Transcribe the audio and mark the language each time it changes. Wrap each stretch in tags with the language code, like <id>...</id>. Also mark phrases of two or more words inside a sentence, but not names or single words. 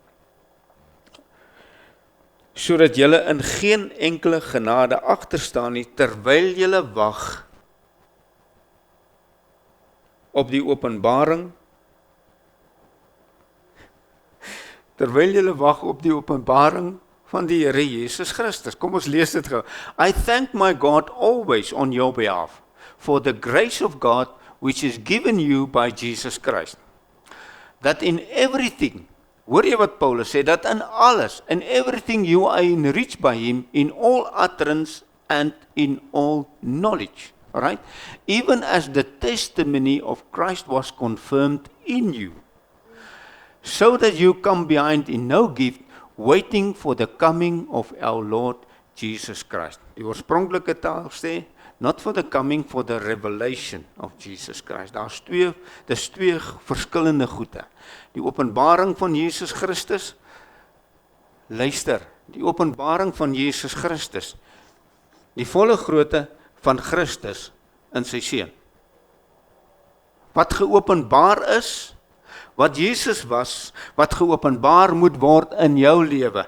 <af>sodat julle in geen enkele genade agterstaan nie, terwyl julle wag op die openbaring, van die Here Jesus Christus. Kom ons lees dit gou.</af> <en>I thank my God always on your behalf, for the grace of God which is given you by Jesus Christ. That in everything,</en> <af>hoor jy wat Paulus sê, dat in alles,</af> <en>in everything you are enriched by him, in all utterance and in all knowledge. Right? Even as the testimony of Christ was confirmed in you, so that you come behind in no gift, waiting for the coming of our Lord Jesus Christ.</en> <af>Die oorspronklike taal sê,</af> <en>not for the coming, for the revelation of Jesus Christ.</en> <af>Dis twee verskillende goede. Die openbaring van Jesus Christus, luister, die openbaring van Jesus Christus, die volle grootte van Christus in sy seun. Wat geopenbaar is, wat Jesus was, wat geopenbaar moet word in jou lewe.</af>